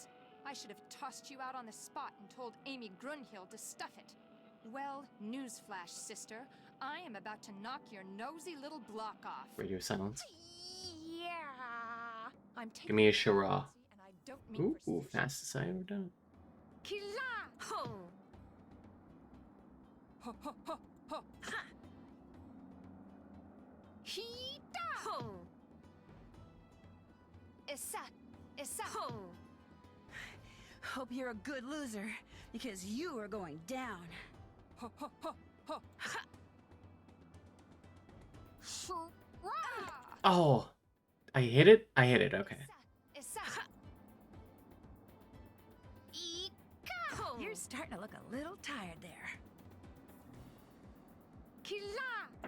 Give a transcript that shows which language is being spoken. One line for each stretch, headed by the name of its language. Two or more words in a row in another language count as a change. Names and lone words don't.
English: I should have tossed you out on the spot and told Amy Grunhild to stuff it. Well, newsflash, sister. I am about to knock your nosy little block off. Radio silence. Yeah. I'm taking Give me a Shara. and I don't mean Ooh, fastest I ever done. Kila! Ho! Ho ho ho ho! Ha! Hita! Ho! Issa! Ho! Hope you're a good loser, because you are going down. Ho ho ho ho! Ha! Shura! Oh, I hit it? I hit it, okay. Issa! You're starting to look a little tired there. Kila!